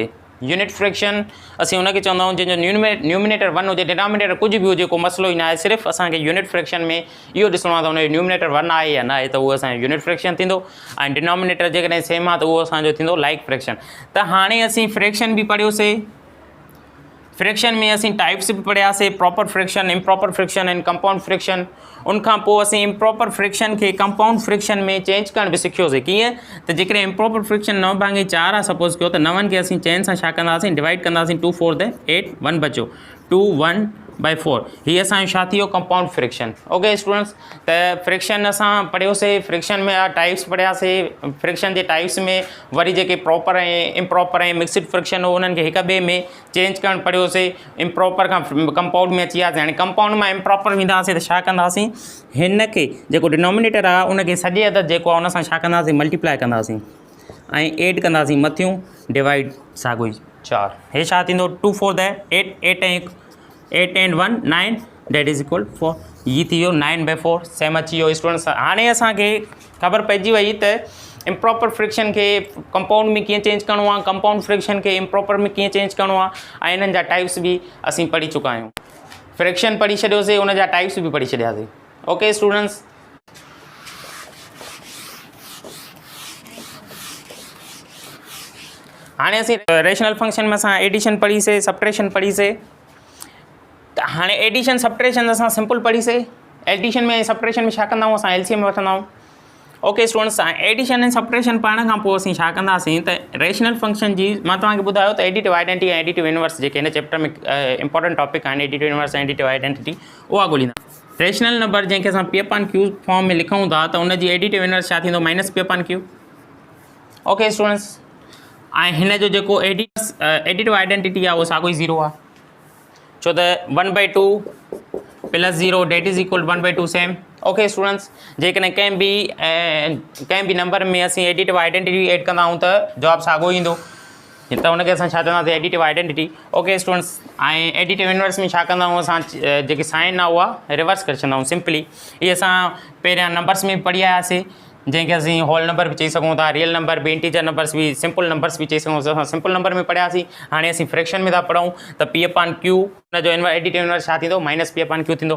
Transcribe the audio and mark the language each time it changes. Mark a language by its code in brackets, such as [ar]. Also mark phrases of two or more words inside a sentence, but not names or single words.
[en] unit fraction [sd] असीं हुनखे चवंदा आहियूं जंहिंजो न्यूमिनेटर 1 हुजे डिनोमिनेटर कुझु बि हुजे को मसइलो ई न आहे सिर्फ़ु असांखे [en] unit fraction [sd] में इहो ॾिसणो आहे त हुनजो न्यूमिनेटर 1 आहे या न आहे त उहो असांजो यूनिट फ्रैक्शन थींदो ऐं डिनोमिनेटर जेकॾहिं सेम आहे त उहो असांजो थींदो [en] like fraction. [sd] त हाणे असीं फ्रैक्शन बि पढ़ियोसीं फ्रैक्शन में असीं टाइप्स भी पढ़ियासीं [en] proper fraction improper fraction and compound fraction. [sd] उनखां पोइ असीं [en] improper fraction [sd] के [en] compound fraction [sd] में चेंज करण बि सिखियोसीं कीअं त जेकॾहिं [en] improper fraction [sd] 9/4 आहे सपोज़ कयो त 9 खे असीं चेन सां छा कंदासीं डिवाइड कंदासीं 2 4 द 8 1 बचो 2 1/4 हीअ असांजो छा थी वियो [en] compound fraction. okay students [sd] त फ्रैक्शन असां पढ़ियोसीं फ्रैक्शन में टाइप्स पढ़ियासीं फ्रैक्शन जे टाइप्स में वरी जेके प्रॉपर ऐं इम्प्रॉपर ऐं [en] mixed fraction [sd] हो उन्हनि खे हिक ॿिए में चेंज करणु पढ़ियोसीं इम्प्रॉपर खां कंपाउंड में अची वियासीं हाणे कंपाउंड मां इम्प्रॉपर वेंदासीं त छा कंदासीं हिन खे जेको डिनोमिनेटर आहे उनखे सॼे अदद जेको आहे उन सां छा कंदासीं मल्टीप्लाई कंदासीं ऐं एड कंदासीं मथियूं डिवाइड साॻियो ई 4 हे छा थींदो 2 4 द 8 8 and 1 9 [en] that is equal [sd] 4 ये थी वियो 9/4 सेम अची वियो स्टूडेंट्स। हाणे असांखे ख़बर पइजी वई त [en] improper fraction [sd] के कंपाउंड में कीअं चेंज करिणो आहे [en] compound fraction [sd] के इम्प्रॉपर में कीअं चेंज करिणो आहे ऐं इन्हनि जा टाइप्स बि असीं पढ़ी चुका आहियूं। फ्रैक्शन पढ़ी छॾियोसीं उन जा टाइप्स बि पढ़ी छॾियासीं। [en] okay students [sd] हाणे असीं [en] rational function [sd] में असां एडिशन पढ़ीसीं सबट्रैक्शन पढ़ीसीं। हाँ [en] addition subtraction [sd] असां सिंपल पढ़ीसीं एडिशन में सबट्रैक्शन में छा कंदा आहियूं असां एलसीएम वठंदा आहियूं। [en] okay students [sd] एडिशन ऐं सबट्रैक्शन पढ़ण खां पोइ असीं छा कंदासीं त [en] rational function [sd] जी मां तव्हांखे ॿुधायो त [en] additive identity [sd] ऐं [en] additive inverse [sd] जेके हिन चैप्टर में [en] important topic [sd] आहिनि [en] additive inverse [sd] ऐं [en] additive identity [sd] उहा ॻोल्हींदा। [en] rational number [sd] जंहिंखे असां P/Q फॉर्म में लिखूं था त उनजी [en] additive inverse [sd] छा थींदो -P/Q। [en] okay students [sd] ऐं हिन जो जेको [en] additive identity [sd] आहे उहो साॻियो ई 0 आहे छो त 1/2 + 0 [en] that is equal [sd] 1/2 सेम। [en] okay students [sd] जेकॾहिं कंहिं बि नंबर में असीं [en] additive identity [sd] एड कंदा आहियूं त जवाबु साॻियो ईंदो त हुनखे असां छा चवंदासीं [en] additive identity. okay students [sd] ऐं [en] additive inverse [sd] में छा कंदा आहियूं असां जेकी साइन आहे उहा रिवर्स करे छॾंदा आहियूं सिंपली। इहे असां पहिरियां नंबर्स में पढ़ी आयासीं जंहिंखे असीं [en] whole number [sd] बि चई सघूं था [en] real number [sd] बि [en] integer numbers [sd] बि [en] simple numbers [sd] बि चई सघूं था। असां [en] simple number [sd] में पढ़ियासीं हाणे असीं फ्रैक्शन में था पढ़ूं त P/Q हुनजो [en] additive inverse [sd] छा थींदो -P/Q थींदो।